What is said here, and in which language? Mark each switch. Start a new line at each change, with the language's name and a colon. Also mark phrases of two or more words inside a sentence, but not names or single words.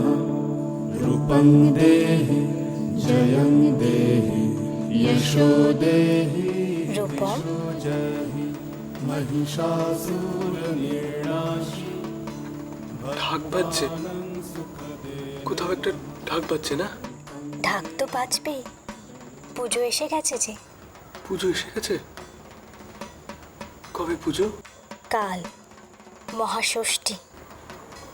Sanskrit: रूपं देहि जयं देहि यशो देहि রূপম, जहि महिषासुरनिर्नाशि।
Bangla: ঢাক বাজছে, কোথাও একটা ঢাক বাজছে না? ঢাক তো বাজবেই, পুজো এসে গেছে যে। পুজো এসে গেছে? কবে পুজো? কাল মহাষষ্ঠী।